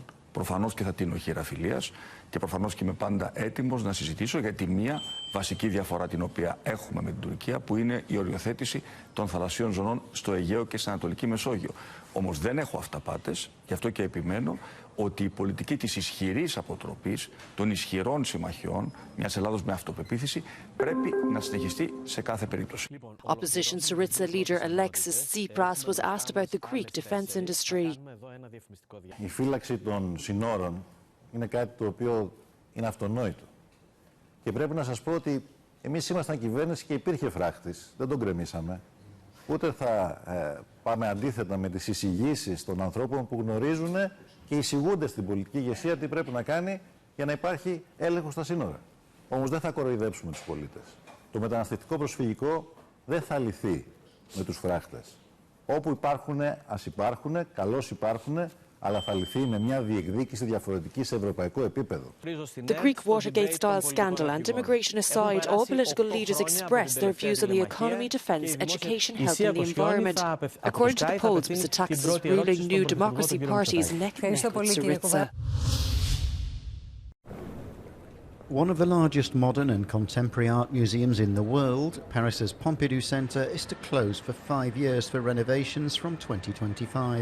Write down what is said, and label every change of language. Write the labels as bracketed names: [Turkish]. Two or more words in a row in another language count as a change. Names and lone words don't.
[Greek] Προφανώς και θα τίνω χείρα φιλίας και προφανώς και είμαι πάντα έτοιμος να συζητήσω για τη μία βασική διαφορά την οποία έχουμε με την Τουρκία, που είναι η οριοθέτηση των θαλασσίων ζωνών στο Αιγαίο και στην Ανατολική Μεσόγειο. Όμως δεν έχω αυταπάτες, γι' αυτό και επιμένω ότι η πολιτική της ισχυρής αποτροπής, των ισχυρών συμμαχιών, μιας Ελλάδος με αυτοπεποίθηση, πρέπει να συνεχιστεί σε κάθε περίπτωση. [English] Opposition Syriza leader Alexis Tsipras was asked about the Greek defence industry. [Greek] Η φύλαξη των συνόρων είναι κάτι το οποίο είναι αυτονόητο. Και πρέπει να σας πω ότι εμείς ήμασταν κυβέρνηση και υπήρχε φράχτης, δεν τον κρεμίσαμε. Ούτε θα πάμε αντίθετα με τις εισηγήσεις των ανθρώπων που γνωρίζουν και εισηγούνται στην πολιτική ηγεσία τι πρέπει να κάνει για να υπάρχει έλεγχος στα σύνορα. Όμως δεν θα κοροϊδέψουμε τους πολίτες. Το μεταναστευτικό προσφυγικό δεν θα λυθεί με τους φράχτες. Όπου υπάρχουν, ας υπάρχουν, καλώς υπάρχουν, αλλά θα λυθεί με μια διεκδίκηση διαφορετική σε ευρωπαϊκό επίπεδο. [English] The Greek Watergate-style scandal and immigration aside, all political leaders expressed their views on the economy, defence, education, health and the environment. According to the polls, Mitsotakis' ruling New Democracy Party is neck and neck with Syriza. One of the largest modern and contemporary art museums in the world, Paris's Pompidou Centre is to close for 5 years for renovations from 2025.